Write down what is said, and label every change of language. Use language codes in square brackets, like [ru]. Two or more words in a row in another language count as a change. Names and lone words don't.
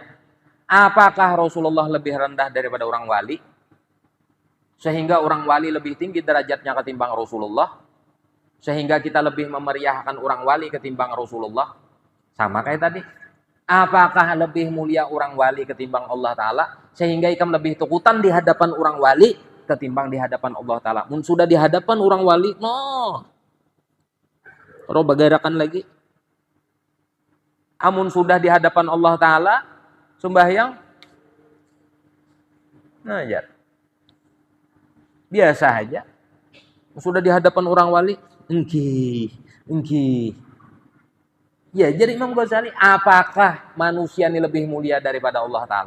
[id] Apakah Rasulullah lebih rendah daripada orang wali? Sehingga orang wali lebih tinggi derajatnya ketimbang Rasulullah? Sehingga kita lebih memeriahkan orang wali ketimbang Rasulullah? Sama kayak tadi. Apakah lebih mulia orang wali ketimbang Allah Ta'ala? [bjn] Sehingga ikam lebih tukutan di hadapan orang wali ketimbang di hadapan Allah Ta'ala. Mun sudah di hadapan orang wali, no. Roh bagarakan lagi. Amun sudah di hadapan Allah Ta'ala, [id] sembahyang, ngajar. Biasa aja. [bjn] Sudah di hadapan orang wali, engki. [id] Ya, jadi Imam Ghazali, apakah manusia ini lebih mulia daripada Allah Ta'ala?